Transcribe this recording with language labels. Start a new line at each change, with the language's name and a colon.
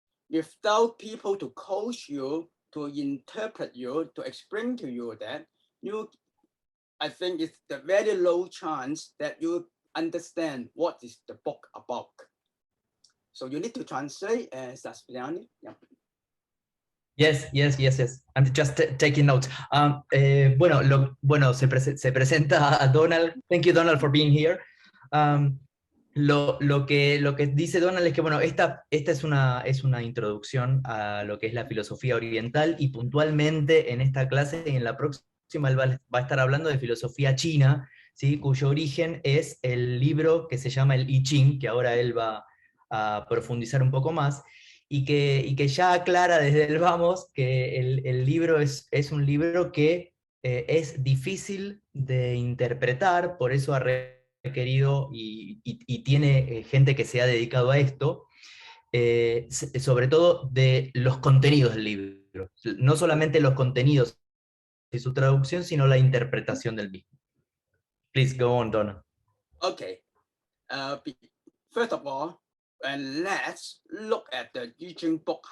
English: Without people to coach you, to interpret you, to explain to you that I think it's the very low chance that you understand what is the book about. So you need to translate, Saspiani. Yeah. Yes. I'm just taking notes.
Spanish: Bueno, se presenta a Donald.
English: Thank you, Donald, for being here.
Spanish: Lo que dice Donald es que, bueno, esta es una introducción a lo que es la filosofía oriental, y puntualmente en esta clase y en la próxima él va a estar hablando de filosofía china, ¿sí? Cuyo origen es el libro que se llama el I-Ching, que ahora él va a profundizar un poco más, y que ya aclara desde el vamos que el libro es un libro que es difícil de interpretar, por eso ha requerido y tiene gente que se ha dedicado a esto, sobre todo de los contenidos del libro, no solamente los contenidos de su traducción, sino la interpretación del mismo.
English: Please go on, Donna. Okay. First of all, and let's look at the I-Ching book.